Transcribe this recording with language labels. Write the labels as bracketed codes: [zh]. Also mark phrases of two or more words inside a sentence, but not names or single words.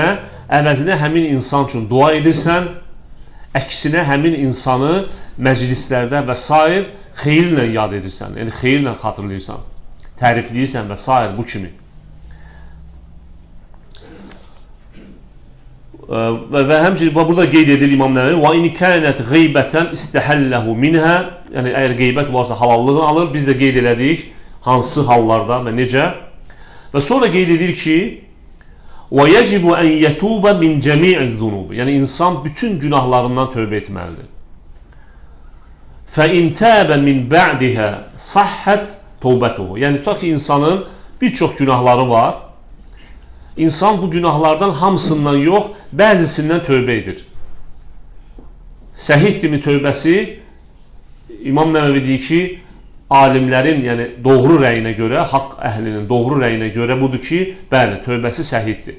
[az] Əvəzinə həmin insan üçün dua edirsən, əksinə həmin insanı məclislərdə və s. xeyirlə yad edirsən, yəni xeyirlə xatırlayırsan, tərifləyirsən və s. bu kimi. Və həmçinin burada qeyd edir İmam Nəvəvi [ar] وَاِنِ كَانَتْ غَيْبَةً اِسْتَحَلَّهُ مِنْهَا. [az] Yəni, əgər qeybət varsa halallığını alır, biz də qeyd elədik hansı hallarda və necə. Və sonra qeyd edir ki [ar] وَيَجِبُ أَنْ يَتُوبَ مِنْ جَمِيعِ الذُّنُوبِ. [az] Yəni, insan bütün günahlarından tövbə etməlidir. [ar] فَاِنْ تَابَ مِنْ بَعْدِهَا صَحَّتْ تَوْبَتُهُ. [az] Yəni, tutaq ki, insanın bir çox günahları var. İnsan bu günahlardan hamısından yox, bəzisindən tövbə edir. Səhihdirmi tövbəsi? İmam Nəvəvi deyir ki, alimlərin, yəni doğru rəyinə görə, haqq əhlinin doğru rəyinə görə budur ki, bəli, tövbəsi səhiddir.